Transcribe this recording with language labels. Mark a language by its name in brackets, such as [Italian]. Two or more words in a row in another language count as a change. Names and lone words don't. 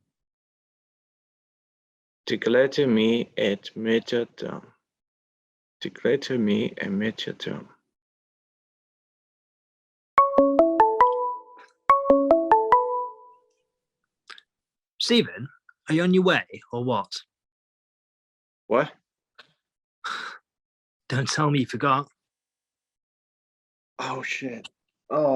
[Danish] Til glæde me at møde dig. Til glæde me at møde dig. [English] Stephen, are you on your way or what? What? Don't tell me you forgot. Oh shit. Oh,